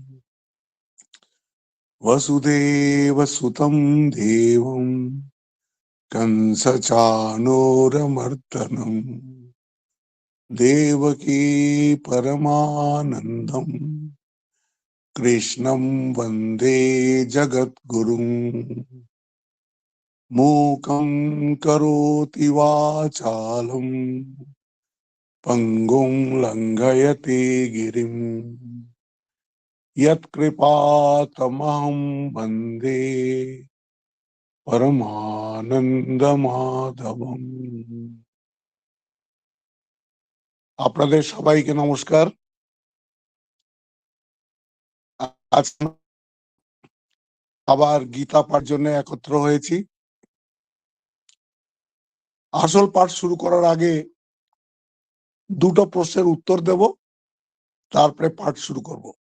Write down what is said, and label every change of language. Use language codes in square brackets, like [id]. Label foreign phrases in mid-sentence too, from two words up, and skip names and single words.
[sa] वसुदेवसुतं देवं कंसचाणूरमर्दनं देवकी परमानन्दं कृष्णं वन्दे जगद्गुरुं मूकं करोति वाचालं पंगुं लंघयते गिरिं यत्कृपातमहं वन्दे परमानन्दमाधवम्। [bn] আপনাদের সবাইকে নমস্কার। আজ আবার গীতা পাঠ জন্য একত্র হয়েছি। আসল পাঠ শুরু করার আগে দুটো প্রশ্নের উত্তর দেব, তারপরে পাঠ শুরু করব।